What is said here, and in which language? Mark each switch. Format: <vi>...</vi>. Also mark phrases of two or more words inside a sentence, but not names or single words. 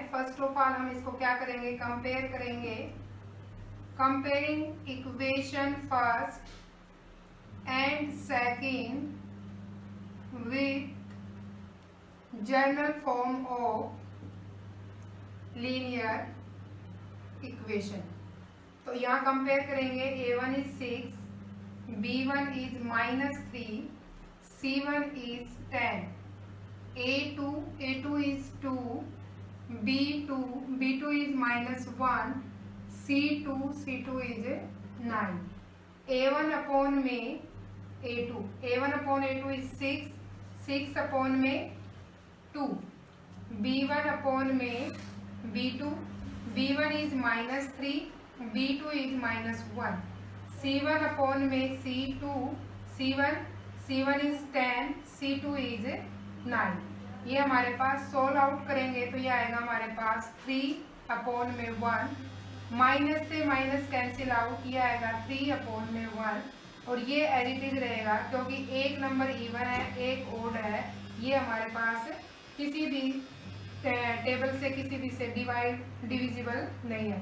<en>first of all</en> <hi>हम इसको क्या करेंगे, कंपेयर करेंगे,</hi> <en>comparing equation first and second with general form of linear equation.</en> <hi>तो यहाँ कंपेयर करेंगे</hi> <en>A1 is 6, B1 is -3, C1 is 10, A2 is 2, B2 is -1, C2 is 9, A1/A2 is 6, 6/2, B1/B2, B1 is -3, B2 is -1, C1 is 10, C2 is 9।</en> <hi>ये हमारे पास</hi> <en>solve out</en> <hi>करेंगे तो ये आएगा हमारे पास 3/1, माइनस से माइनस</hi> <en>cancel out,</en> <hi>ये आएगा 3/1 और ये एडिटिव रहेगा क्योंकि एक नंबर इवन है एक ओड है, ये हमारे पास किसी भी टेबल से किसी भी से डिविजिबल नहीं है।</hi>